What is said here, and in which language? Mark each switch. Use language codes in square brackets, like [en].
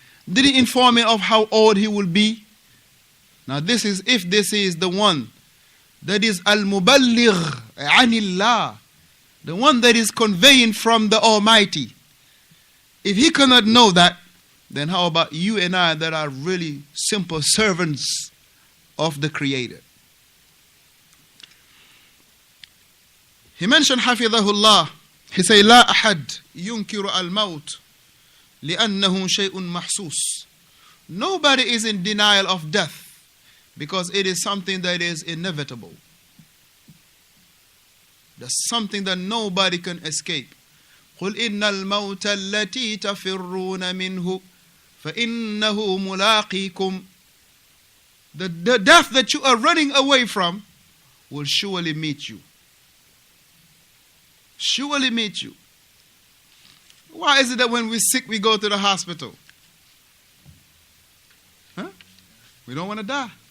[en] Did he inform him of how old he will be? Now this is, if this is the one that is al-muballigh anillah, the one that is conveying from the Almighty. If he cannot know that, then how about you and I that are really simple servants of the Creator? He mentioned Hafidhahullah. He said, [ar] لا أحد ينكر الموت لأنه شيء محسوس. [en] Nobody is in denial of death because it is something that is inevitable. That's something that nobody can escape. [ar] قل إن الموت التي تفرون منه فإنه ملاقيكم. [en] The death that you are running away from will surely meet you. Surely meet you. Why is it that when we're sick we go to the hospital? Huh? We don't want to die.